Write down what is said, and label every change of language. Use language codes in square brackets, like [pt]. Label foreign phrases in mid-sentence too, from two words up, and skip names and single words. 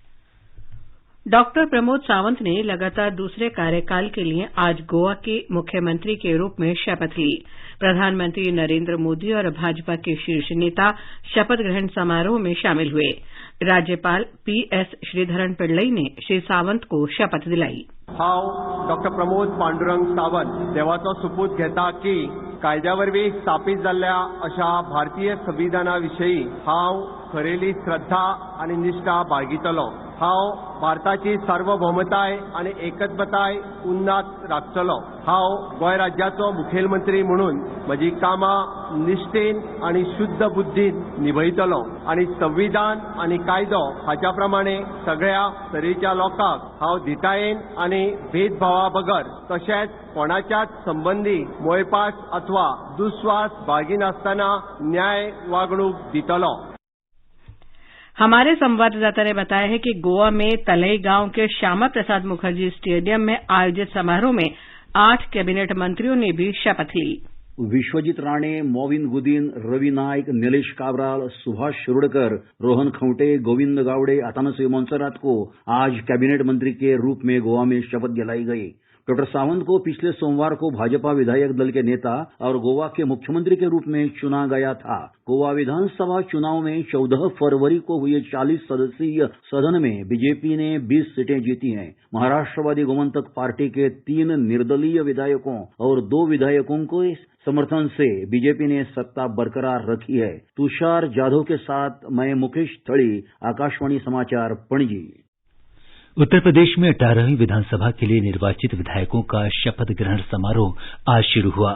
[hi] डॉक्टर प्रमोद सावंत ने लगातार दूसरे कार्यकाल के लिए आज गोवा के मुख्यमंत्री के रूप में शपथ ली। प्रधानमंत्री नरेंद्र मोदी और भाजपा के शीर्ष नेता शपथ ग्रहण समारोह में शामिल हुए। राज्यपाल पीएस श्रीधरन पिल्लई ने श्री सावंत को शपथ दिलाई। [kok] हांव डॉक्टर प्रमोद पांडुरंग सावंत देवाचो सुपूत घेता की कायद्यावरवीं स्थापीत जाल्ल्या अशा भारतीय संविधाना विशीं हांव खरेली श्रद्धा आनी निश्ठा बाळगितलों। हांव भारताची सार्वभौमताय आनी एकत्वताय उन्नात राखतलों। हांव गोंय राज्याचो मुखेलमंत्री म्हणून म्हजी कामां निश्ठेन आनी शुद्ध बुद्दीन निभयतलों आनी संविधान आनी कायदो हाच्या प्रमाणे सगळ्या तरेच्या लोकांक हांव धिटायेन आनी भेदभावा बगर तशेंच कोणाच्याच संबंधी मोयपास अथवा दुस्वास बाळगिनासतना न्याय वागणूक दितलों। [hi] हमारे संवाददाता ने बताया है कि गोवा में तलई गांव के श्यामा प्रसाद मुखर्जी स्टेडियम में आयोजित समारोह में 8 कैबिनेट मंत्रियों ने भी शपथ ली। विश्वजीत राणे, मोविन गुदीन, रवि नाईक, नीलेश काब्राल, सुभाष शिरोडकर, रोहन खंवटे, गोविंद गावड़े, अतानासियो मोंसेरात को आज कैबिनेट मंत्री के रूप में गोवा में शपथ दिलाई गई। डॉक्टर सावंत को पिछले सोमवार को भाजपा विधायक दल के नेता और गोवा के मुख्यमंत्री के रूप में चुना गया था। गोवा विधानसभा चुनाव में 14 फरवरी को हुए 40 सदस्यीय सदन में बीजेपी ने 20 सीटें जीती हैं। महाराष्ट्रवादी गोमंतक पार्टी के 3 निर्दलीय विधायकों और 2 विधायकों को समर्थन से बीजेपी ने सत्ता बरकरार रखी है। तुषार जाधव के साथ मैं मुकेश थड़ी, आकाशवाणी समाचार, पणजी। उत्तर प्रदेश में 18वीं विधानसभा के लिए निर्वाचित विधायकों का शपथ ग्रहण समारोह आज शुरू हुआ।